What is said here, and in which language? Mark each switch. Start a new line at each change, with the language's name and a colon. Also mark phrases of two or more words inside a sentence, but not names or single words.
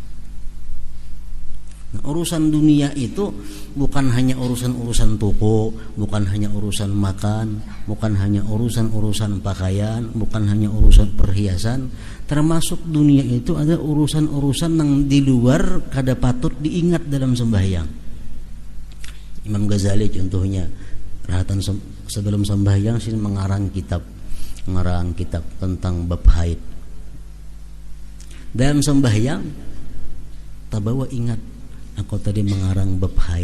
Indonesian: Nah, urusan dunia itu bukan hanya urusan-urusan toko, bukan hanya urusan makan, bukan hanya urusan-urusan pakaian, bukan hanya urusan perhiasan. Termasuk dunia itu ada urusan-urusan yang di luar kada patut diingat dalam sembahyang. Imam Ghazali contohnya, rahatan sebelum sembahyang sih mengarang kitab tentang bab haid. Dalam sembahyang tabawa ingat, aku tadi mengarang bab haid.